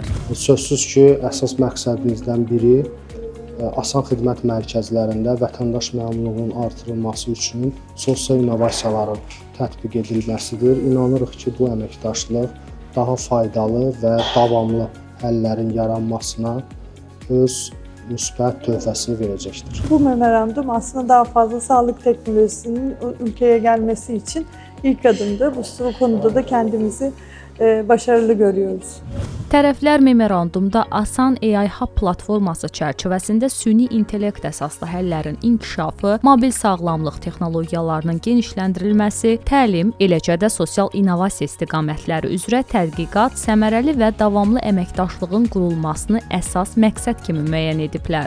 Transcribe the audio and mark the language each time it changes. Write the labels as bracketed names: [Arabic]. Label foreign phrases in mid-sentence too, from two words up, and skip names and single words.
[Azerbaijani] Sözsüz ki, əsas məqsədimizdən biri asan xidmət mərkəzlərində vətəndaş məmnunluğunun artırılması üçün sosial innovasiyaların tətbiq edilməsidir. İnanırıq ki, bu əməkdaşlıq daha faydalı və davamlı həllərin yaranmasına öz müsbət töhfəsini verəcəkdir. [Turkish] Bu memorandum aslında daha fazla sağlık teknolojisinin ülkeye gelmesi için ilk adımdı. Bu konuda da kendimizi başarılı görüyoruz. [Azerbaijani] Tərəflər memorandumda Asan AI Hub platforması çərçivəsində süni intellekt əsaslı həllərin inkişafı, mobil sağlamlıq texnologiyalarının genişləndirilməsi, təlim, eləcə də sosial innovasiya istiqamətləri üzrə tədqiqat, səmərəli və davamlı əməkdaşlığın qurulmasını əsas məqsəd kimi müəyyən ediblər.